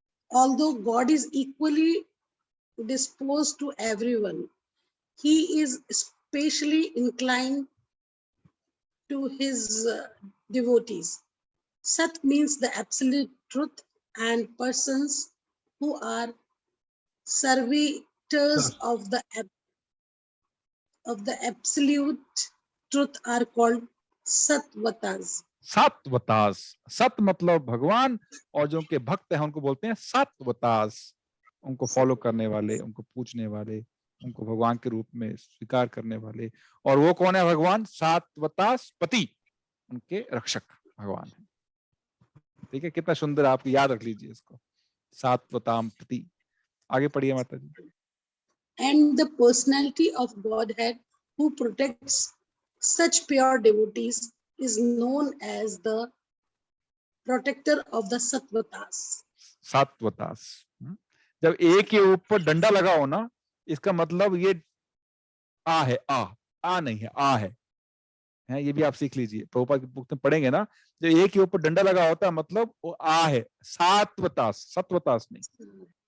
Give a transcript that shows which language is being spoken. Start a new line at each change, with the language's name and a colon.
English: Although God is equally disposed to everyone, he is specially inclined to his devotees. Sat means the absolute truth, and persons who are servitors of the absolute truth are called satvatas.
Hindi: सात्वतास, सत मतलब भगवान, और जो उनके भक्त हैं उनको बोलते हैं सात्वतास, उनको फॉलो करने वाले, उनको पूजने वाले, उनको भगवान के रूप में स्वीकार करने वाले। और वो कौन है? भगवान सात्वतास पति, उनके रक्षक भगवान है। ठीक है, कितना सुंदर, आप याद रख लीजिए इसको, सात्वताम पति। आगे पढ़िए माता जी।
English: And the personality of Godhead who protects such pure devotees is known as the protector of the Sattvatas.
Hindi: सात्वतास, जब एक के ऊपर डंडा लगा हो ना, इसका मतलब ये आ है, आ नहीं है, आ है, ये भी आप सीख लीजिए। प्रभुपाद की बुक में पढ़ेंगे ना, जो एक के ऊपर डंडा लगा होता है मतलब वो आ है, सात्वतास, सत्वतास नहीं।